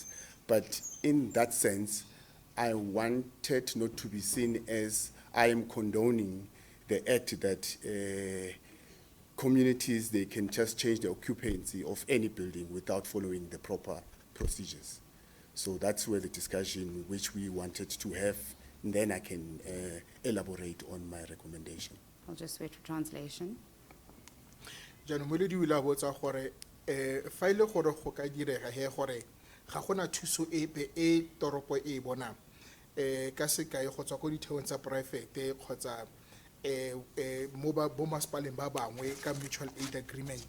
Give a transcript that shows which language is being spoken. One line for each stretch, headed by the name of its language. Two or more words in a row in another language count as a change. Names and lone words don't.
English: But in that sense, I wanted not to be seen as I am condoning the act that communities, they can just change the occupancy of any building without following the proper procedures. So that's where the discussion which we wanted to have, and then I can elaborate on my recommendation. I'll just wait for translation.
Tswana: Jaanong moledi o ile a botsa gore fa ile gore go ka direga he gore ga gona thuso epe e toropo e bonang ka sekai go tswa ko ditheong tsa private kgotsa mo bo masepaleng ba bangwe ka
English: mutual aid agreement.